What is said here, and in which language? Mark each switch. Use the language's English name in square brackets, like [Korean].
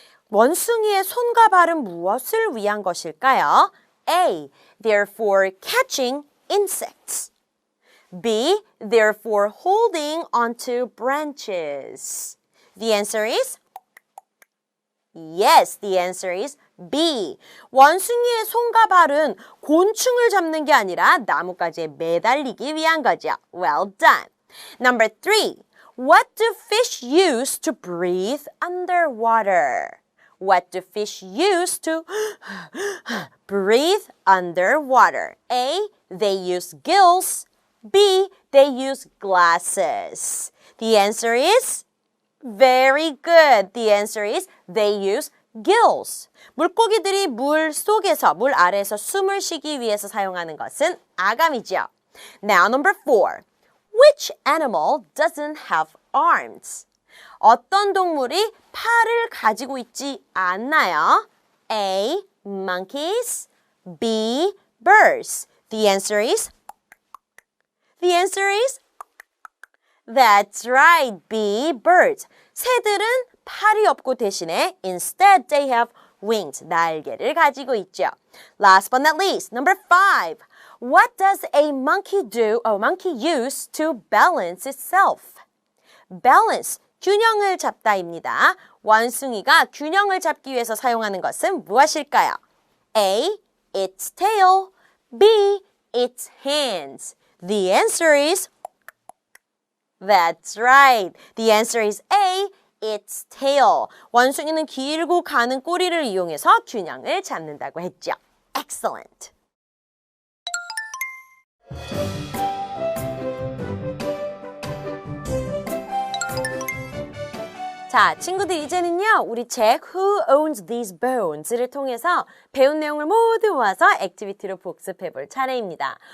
[Korean] 원숭이의 손과 발은 무엇을 위한 것일까요? [English] A. They're for catching insects. B. They're for holding onto branches. The answer is Yes, the answer is B. [Korean] 원숭이의 손과 발은 곤충을 잡는 게 아니라 나뭇가지에 매달리기 위한 거죠. [English] Well done. Number 3. What do fish use to breathe underwater? What do fish use to breathe underwater? A. They use gills. B. They use glasses. The answer is very good. The answer is they use gills. [Korean] 물고기들이 물 속에서, 물 아래에서 숨을 쉬기 위해서 사용하는 것은 아감이죠. [English] Now, number 4. Which animal doesn't have arms? [Korean] 어떤 동물이 팔을 가지고 있지 않나요? [English] A. Monkeys. B. Birds. The answer is That's right. B. Birds. [Korean] 새들은 팔이 없고 대신에 [English] instead they have wings. [Korean] 날개를 가지고 있죠. [English] Last but not least, number 5. What does a monkey use to balance itself? [Korean] Balance, 균형을 잡다입니다. 원숭이가 균형을 잡기 위해서 사용하는 것은 무엇일까요? [English] A. Its tail. B. Its hands. The answer is That's right. The answer is A. Its tail. [Korean] 원숭이는 길고 가는 꼬리를 이용해서 균형을 잡는다고 했죠. [English] Excellent. [Korean] 자, 친구들 이제는요, 우리 책 Who Owns These Bones를 통해서 배운 내용을 모두 모아서 액티비티로 복습해 볼 차례입니다.